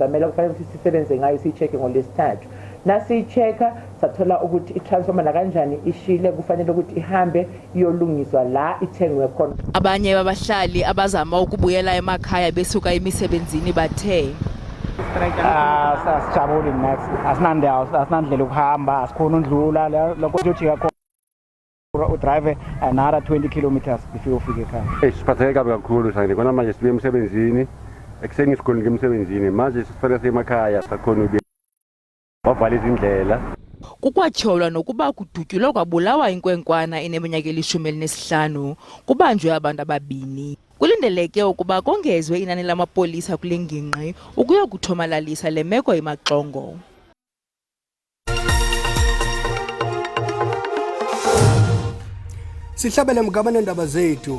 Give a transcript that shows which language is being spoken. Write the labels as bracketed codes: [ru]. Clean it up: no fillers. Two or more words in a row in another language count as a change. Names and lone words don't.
[zu] Samele kufanele ukuthi sisebenze ngayo siyicheke ngolesithathu. Nasiyicheka sathola ukuthi i-transformer nakanjani ishile, kufanele ukuthi ihambe iyolungiswa la ithengwe khona. [xh] Abanye babahlali abazama ukubuyela emakhaya besuka emisebenzini bathe [zu] sijabule nathi asinandlela ukuhamba asikhona undlula lokho kujika khona udrive [en] another 20 kilometers before [zu] ufike ekhaya. Siphatheke kabi kakhulu sangile kona manje sibuye emsebenzini ekuseni sikhona emsebenzini manje sifike emakhaya sakhona ukuya wavala izindlela. [xh] Kukwatyholwa nokuba kudutyulwa kwabulawa inkwenkwana eneminyaka eli-15 kubanjwe abantu ababini. Kulindeleke ukuba kongezwe inani lamapolisa kule ngingqi ukuya kuthomalalisa le meko emaxongo. Sihlabele mgaba neendaba zethu.